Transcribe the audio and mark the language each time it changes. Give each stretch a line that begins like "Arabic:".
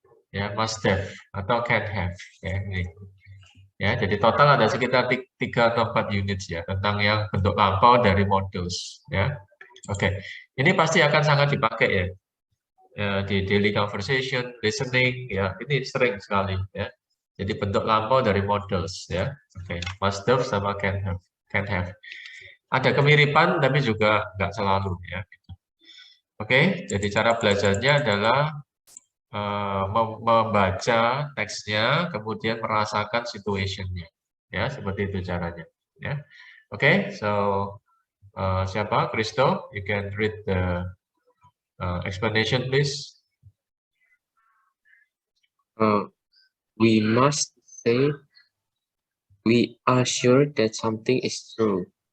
Indonesian: Ya, must have atau can have. Ya, ini. Ya, jadi total ada sekitar 3 atau 4 unit ya, tentang yang bentuk lampau dari models. Ya. Oke, ini pasti akan sangat dipakai ya. Di
English: daily conversation,
Indonesian: listening, ya, ini sering sekali ya. Jadi bentuk lampau dari models ya. Oke, must have sama can have.
English: Can have.
Indonesian: Ada kemiripan tapi juga nggak selalu ya. Oke, jadi cara belajarnya adalah membaca teksnya, kemudian merasakan situationnya, ya seperti itu caranya. Ya, oke, so siapa?
English: Christo, you can read the explanation, please. We must say we are sure that something is true.